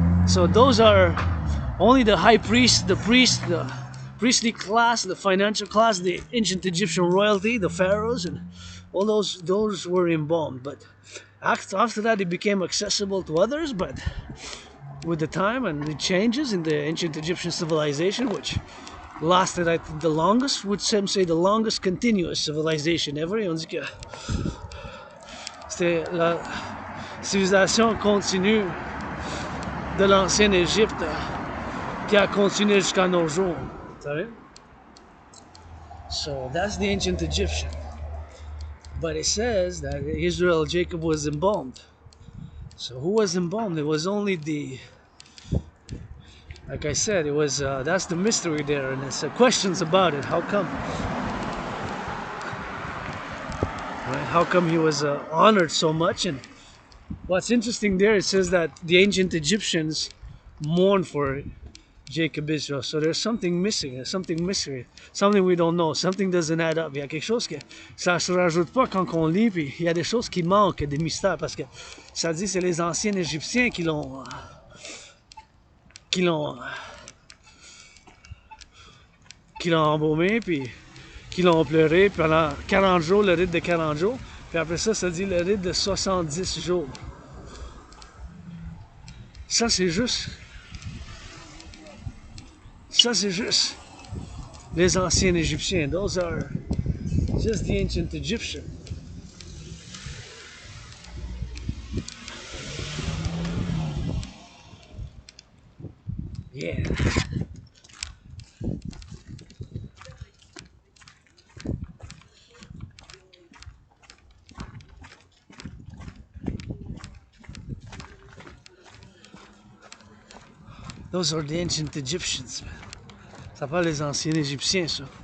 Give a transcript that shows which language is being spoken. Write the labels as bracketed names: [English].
[English] So those are only the high priest, the priestly class, the financial class, the ancient Egyptian royalty, the pharaohs, and all those were embalmed. But after that, it became accessible to others, but with the time and the changes in the ancient Egyptian civilization, which lasted, I think, the longest, would some say the longest continuous civilization ever. [French] Et on dit que c'était la civilisation continue de l'ancienne Égypte qui a continué jusqu'à nos jours. Vous savez? [English] So that's the ancient Egyptian. But it says that Israel, Jacob was embalmed. So who was embalmed? It was only like I said, it was, that's the mystery there, and there's questions about it. How come? Right? How come he was honored so much? And what's interesting there, it says that the ancient Egyptians mourned for Jacob Israel. So there's something missing, there's something mystery, something we don't know, something doesn't add up. [French] Il y a quelque chose que ça se rajoute pas quand on lit, puis il y a des choses qui manquent, des mystères, parce que ça dit c'est les anciens Égyptiens qui l'ont embaumé, puis qui l'ont pleuré pendant 40 jours, le rite de 40 jours, puis après ça dit le rite de 70 jours. Ça c'est juste les anciens Égyptiens. [English] Those are just the ancient Egyptians. Yeah. Those are the ancient Egyptians. [French] Ça parle des anciens Égyptiens, ça.